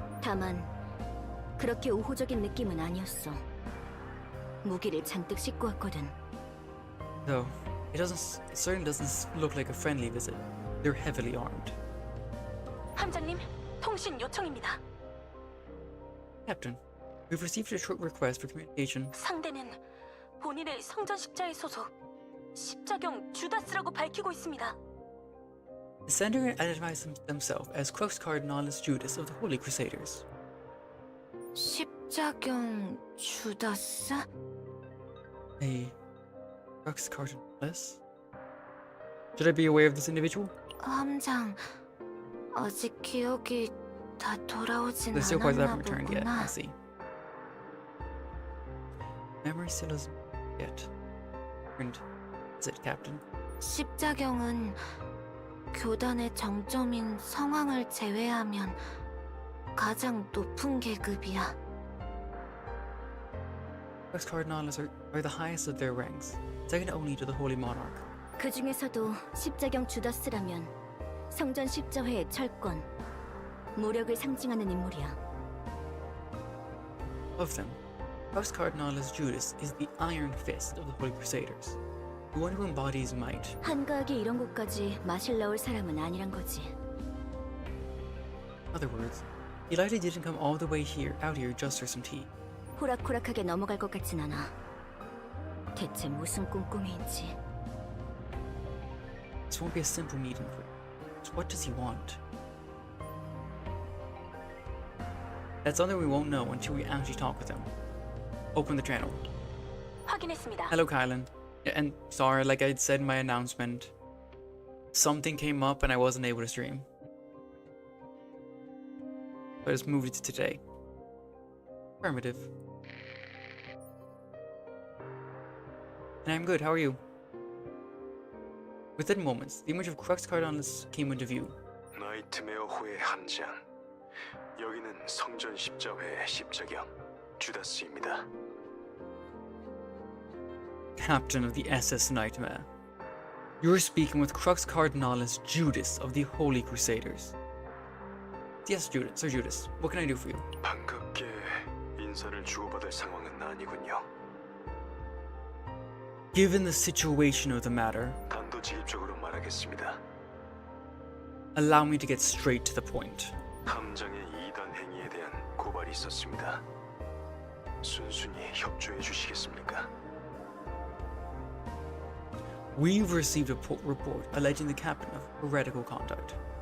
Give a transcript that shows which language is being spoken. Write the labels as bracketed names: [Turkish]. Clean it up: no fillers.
[Korean] 다만 그렇게 우호적인 느낌은 아니었어. 무기를 잔뜩 싣고 왔거든. [English] Though, it certainly doesn't look like a friendly visit. They're heavily armed. [Korean] 함장님, 통신 요청입니다. [English] Captain, we've received a short request for communication. [Korean] 상대는 본인의 성전 십자의 소속 십자경 주다스라고 밝히고 있습니다. [English] The sender identifies themselves as Crux Cardinalis Judas of the Holy Crusaders. [Korean] 십자경 주다스? [English] A Crux Cardinalis? Should I be aware of this individual? [Korean] 함장, 아직 기억이 다 돌아오진 [English] They still quite [Korean] 않았나 [English] haven't returned yet. I [Korean] 보구나. [English] see. Memory still isn't yet. And is it, Captain? [Korean] 십자경은 교단의 정점인 성왕을 제외하면 가장 높은 계급이야. [English] Crux Cardinalis are the highest of their ranks, second only to the Holy Monarch. [Korean] 그 중에서도 십자경 주다스라면 성전 십자회의 철권, 무력을 상징하는 인물이야. [English] Of them, Crux Cardinalis Judas is the iron fist of the Holy Crusaders, the one who embodies might. [Korean] 한가하게 이런 곳까지 마실 나올 사람은 아니란 거지. [English] In other words, he likely didn't come all the way out here just for some tea. [Korean] 호락호락하게 넘어갈 것 같진 않아. 대체 무슨 꿍꿍이인지. [English] This won't be a simple meet and greet. So what does he want? That's something we won't know until we actually talk with him. Open the channel. [Korean] 확인했습니다. [English] Hello, Kylan. And sorry, like I said in my announcement, something came up and I wasn't able to stream. So I just moved it to today. Affirmative. And I'm good, how are you? Within moments, the image of Crux Cardinals came into view. [Korean] 나이트메어호의 함장. 여기는 성전 십자회의 십자경 주다스입니다. [English] Captain of the SS Nightmare. You're speaking with Crux Cardinalis Judas of the Holy Crusaders. Yes, Judas, Sir Judas. What can I do for you? [Korean] 반갑게 인사를 주고받을 상황은 아니군요. [English] Given the situation of the matter, [Korean] 단도직입적으로 말하겠습니다. [English] allow me to get straight to the point. [Korean] 함장의 이단 행위에 대한 고발이 있었습니다. 순순히 협조해 주시겠습니까? [English] We've received a report alleging the captain of heretical conduct.